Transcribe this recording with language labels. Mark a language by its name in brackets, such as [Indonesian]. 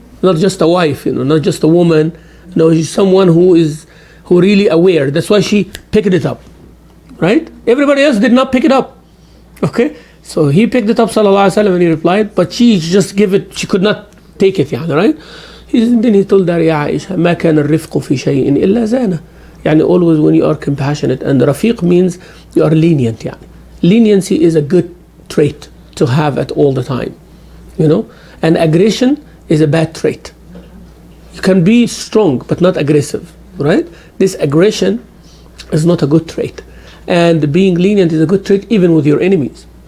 [English] Not just a wife, not just a woman. No, she's someone who really aware. That's why she picked it up. Right? Everybody else did not pick it up. Okay? So he picked it up, sallallahu alaihi wasallam, and he replied, but she just gave it, she could not take it, yani, right? Then he told her, Ya Aisha, [Arabic] ما كان الرفق في شيء إلا زانه. [English] Yani always when you are compassionate, and rafiq means you are lenient, yani. Leniency is a good trait to have at all the time, and aggression is a bad trait. You can be strong but not aggressive, right? This aggression is not a good trait, and being lenient is a good trait even with your enemies.